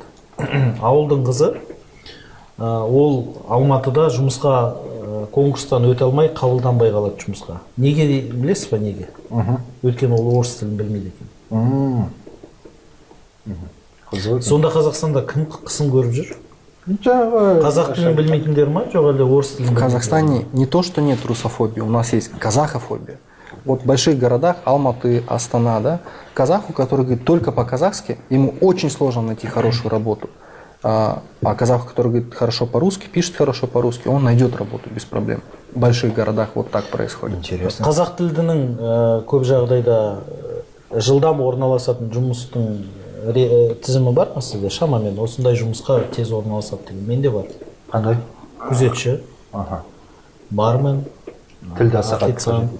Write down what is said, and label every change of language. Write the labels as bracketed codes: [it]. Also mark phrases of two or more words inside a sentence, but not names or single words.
[kk] Ауылдың қызы, ол Алматыда жұмысқа конкурстан өте алмай, қабылданбай қалады жұмысқа. Неге білесіз ба, неге? Өйткені ол орыс тілін білмейді екен. Сонда Қазақстанда кім қысым көріп жүр? Қазақ тілін білмейтіндер ма, жоқ әлде орыс тілін? [ru] В Казахстане не то, что нет русофобии, у нас есть казахофобия. Вот в больших городах, Алматы, Астана, да, казаху, который говорит только по-казахски, ему очень сложно найти хорошую работу. А казаху, который говорит хорошо по-русски, пишет хорошо по-русски, он найдет работу без проблем. В больших городах вот так происходит. Интересно. [kk] Қазақ тілдінің көп жағдайда жылдам орналасатын жұмыстың тізімі бар ма сізде? Шамамен осындай жұмысқа тез орналасады деген. Менде бар. Қандай? Күзетші, бармен, тілді официант.